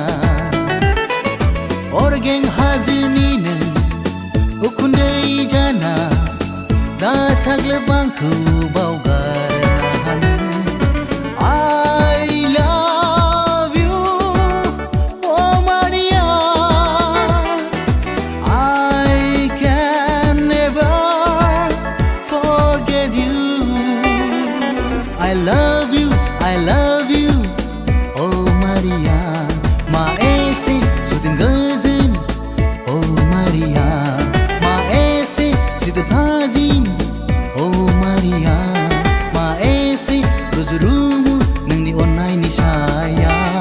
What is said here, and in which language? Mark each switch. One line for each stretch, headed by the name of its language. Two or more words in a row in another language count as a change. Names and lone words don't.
Bodo: अरगें हाजोनिनो उखुन्दै जाना दा साग्लोब आंखौ बावगारनो हानो
English: I love you oh Maria I can never forget you I love you oh Maria
Bodo: ma ese sudeng goजोन
English: oh Maria
Bodo: ma ese situ थाजिम
English: oh Maria
Bodo: ma ese रुजु-रुमु नोंनि अननायनि साया